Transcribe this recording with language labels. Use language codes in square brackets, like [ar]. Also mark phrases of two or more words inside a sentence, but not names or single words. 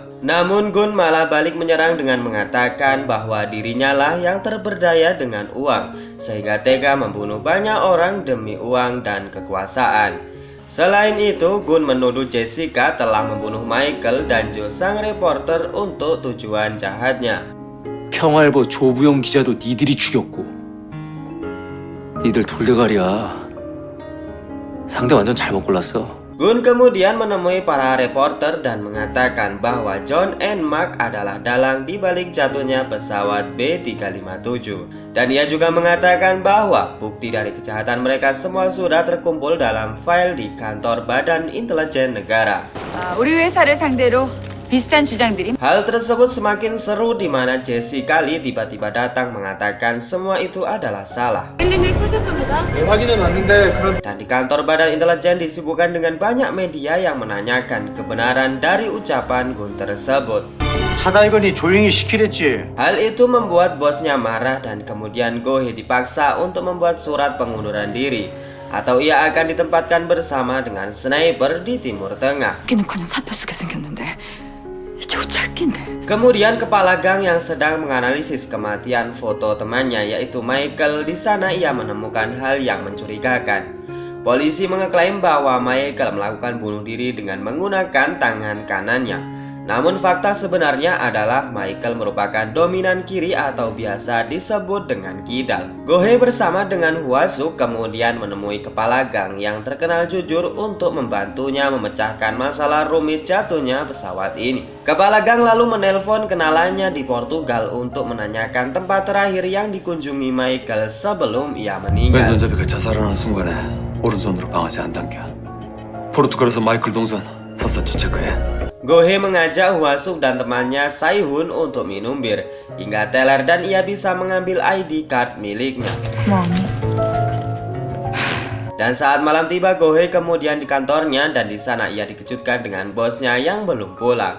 [id] Namun Gun malah balik menyerang dengan mengatakan bahwa dirinya lah yang terberdaya dengan uang sehingga tega membunuh banyak orang demi uang dan kekuasaan. Selain itu, Gun menuduh Jessica telah membunuh Michael dan Jo, sang reporter, untuk tujuan jahatnya. [ko] 평화일보 조부영 기자도 니들이 죽였고 니들 돌대가리야. 상대 완전 잘못 골랐어. [id] Gun kemudian menemui para reporter dan mengatakan bahwa John and Mark adalah dalang di balik jatuhnya pesawat B357. Dan ia juga mengatakan bahwa bukti dari kejahatan mereka semua sudah terkumpul dalam file di kantor Badan Intelijen Negara. [ko] 우리 회사를 상대로 비슷한 주장들이. [id] Hal tersebut semakin seru di mana Jessica Lee tiba-tiba datang mengatakan semua itu adalah salah. [ko] 111%입니다. 확인은 왔는데 그런. [id] Dan di kantor Badan Intelijen disibukkan dengan banyak media yang menanyakan kebenaran dari ucapan Gun tersebut. [ko] 차달건이 조용히 시키랬지. [id] Hal itu membuat bosnya marah dan kemudian Go-hee dipaksa untuk membuat surat pengunduran diri, atau ia akan ditempatkan bersama dengan sniper di Timur Tengah. [ko] 웃기는커녕 사표 쓰게 생겼는데 이제 옷 짧겠네. [id] Kemudian kepala gang yang sedang menganalisis kematian foto temannya yaitu Michael, di sana ia menemukan hal yang mencurigakan. Polisi mengeklaim bahwa Michael melakukan bunuh diri dengan menggunakan tangan kanannya. Namun fakta sebenarnya adalah Michael merupakan dominan kiri atau biasa disebut dengan kidal. Go-hee bersama dengan Hwa-suk kemudian menemui kepala gang yang terkenal jujur untuk membantunya memecahkan masalah rumit jatuhnya pesawat ini. Kepala gang lalu menelpon kenalannya di Portugal untuk menanyakan tempat terakhir yang dikunjungi Michael sebelum ia meninggal. [ko] 왼손잡이가 자살하는 순간에 오른손으로 방아쇠 안 당겨. 포르투갈에서 마이클 동선 샅샅이 체크해. [id] Go-hee mengajak Hwa-suk dan temannya Sae-hoon untuk minum bir hingga teler dan ia bisa mengambil [en] ID card [id] miliknya. Dan saat malam tiba, Go-hee kemudian di kantornya dan di sana ia dikejutkan dengan bosnya yang belum pulang.